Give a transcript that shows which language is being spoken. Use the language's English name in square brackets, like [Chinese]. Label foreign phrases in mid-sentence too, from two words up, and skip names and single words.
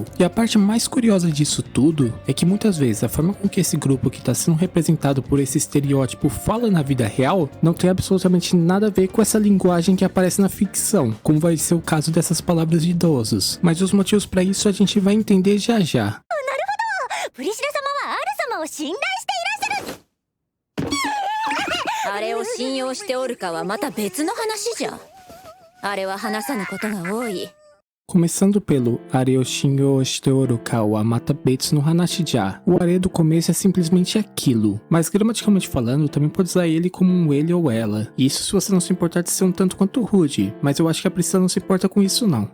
[Portuguese] E a parte mais curiosa disso tudo é que muitas vezes a forma com que esse grupo que está sendo representado por esse estereótipo fala na vida real não tem absolutamente nada a ver com essa linguagem que aparece na ficção, como vai ser o caso dessas palavras de idosos. Mas os motivos para isso a gente vai entender já já. [Japanese] プリシラ様はアル様を信頼していらっしゃる。あれを信用しておるかはまた別の話じゃ。あれは話さぬことが多い。 [Portuguese] Começando pelo [Japanese] あれを信用しておるかはまた別の話じゃ. [Portuguese] O are do começo é simplesmente aquilo, mas gramaticalmente falando também pode usar ele como um ele ou ela. Isso se você não se importar de ser um tanto quanto rude, mas eu acho que a Priscila não se importa com isso não.